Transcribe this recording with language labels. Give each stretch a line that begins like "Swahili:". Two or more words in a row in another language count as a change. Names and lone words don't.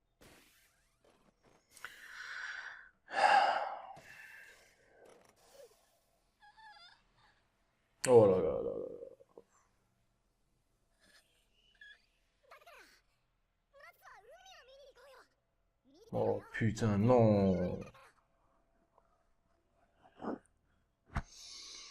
French: Oh là là là là.
Japanese: まずは海を見に行こうよ。見てよ。
French: Oh putain, non.